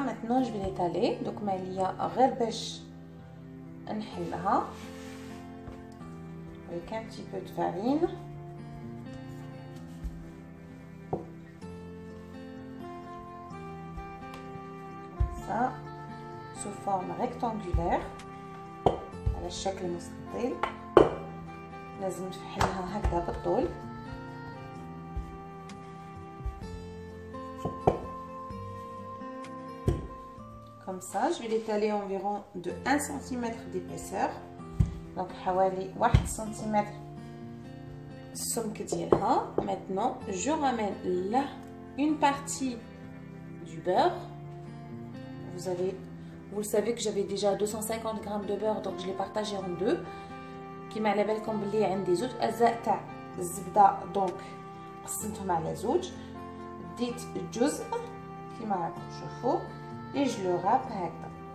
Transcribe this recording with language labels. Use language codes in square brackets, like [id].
[fr] Maintenant, je vais l'étaler. Donc, il y a [ar] غير باش نحلها [fr] avec un petit peu de farine. Comme ça. Sous forme rectangulaire. [ar] على الشكل المستطيل. لازم نفحلها هكذا بالطول. [fr] Comme ça, je vais l'étaler environ de 1 cm d'épaisseur. [ar] Donc, حوالي 1 cm السمك ديالها. [fr] Maintenant, je ramène là une partie du beurre. Vous le savez que j'avais déjà 250 g de beurre, donc je l'ai partagé en deux. [ar] كيما على بالكم بلي عندي زوج اجزاء تاع الزبده، دونك قسمتهم على زوج. ديت جزء كيما راكم تشوفوا [fr] et je le râpe [ar] هكذا.